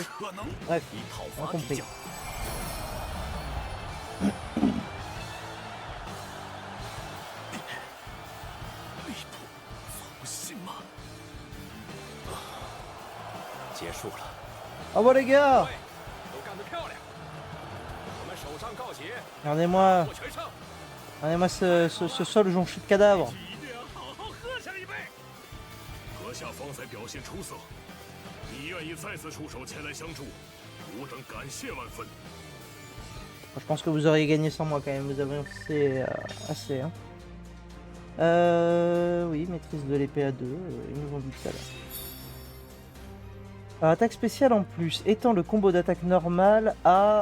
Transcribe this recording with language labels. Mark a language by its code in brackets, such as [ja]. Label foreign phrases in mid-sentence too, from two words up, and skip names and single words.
[fr] Bref, on a compris. Au revoir les gars. Regardez-moi. Regardez-moi ce sol jonché de cadavres. [zh] 阁下方才表现出色，你愿意再次出手前来相助，吾等感谢万分。 [fr] Je pense que vous auriez gagné sans moi quand même, vous avez assez. Hein. Oui, maîtrise de l'épée à 2, ils nous ont dit tout à l'heure. Attaque spéciale en plus, étant le combo d'attaque normale à...